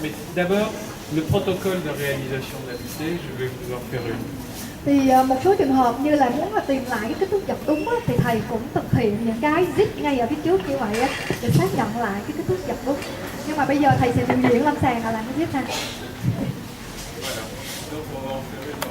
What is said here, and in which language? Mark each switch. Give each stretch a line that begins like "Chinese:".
French: Mais d'abord, le protocole de réalisation de la butée, je vais vous en faire une.
Vietnamese: Thì một số trường hợp như là muốn tìm lại cái kích thước dọc đúng á, thì thầy cũng thực hiện những cái zit ngay ở phía trước như vậy á, để xác nhận lại cái kích thước dọc đúng. Nhưng mà bây giờ thầy sẽ biểu diễn lâm sàng là làm cái zit ha.
French: Voilà. Donc on va en faire une